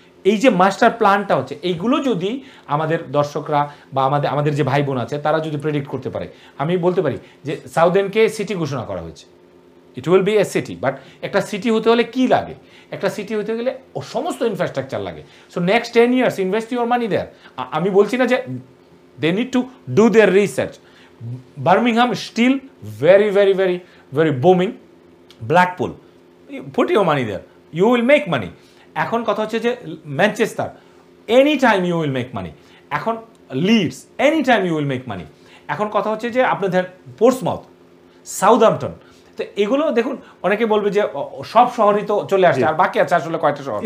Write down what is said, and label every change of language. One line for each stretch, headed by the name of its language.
Bangla: এই যে মাস্টার প্ল্যানটা হচ্ছে, এইগুলো যদি আমাদের দর্শকরা বা আমাদের যে ভাই বোন আছে তারা যদি প্রেডিক্ট করতে পারে, আমি বলতে পারি যে সাউথেনকে সিটি ঘোষণা করা হয়েছে,
English: It will be a city.
Bangla: But একটা সিটি হতে হলে কি লাগে? একটা সিটি হতে গেলে সমস্ত ইনফ্রাস্ট্রাকচার লাগে।
English: So next 10 years invest your money there.
Bangla: আমি বলছি না যে
English: They need to do their research. Birmingham still very very very very booming. Blackpool, put your money there, you will make money.
Bangla: এখন কথা হচ্ছে যে
English: Manchester, any time you will make money.
Bangla: এখন Leeds,
English: Any time you will make money.
Bangla: এখন কথা হচ্ছে যে আপনি ধরেন পোর্টসমাউথ, সাউদাম্পটন, তো এগুলো দেখুন, অনেকে বলবে যে সব শহরই তো চলে আসছে, আর বাকি আছে আসলে কয়টা শহর?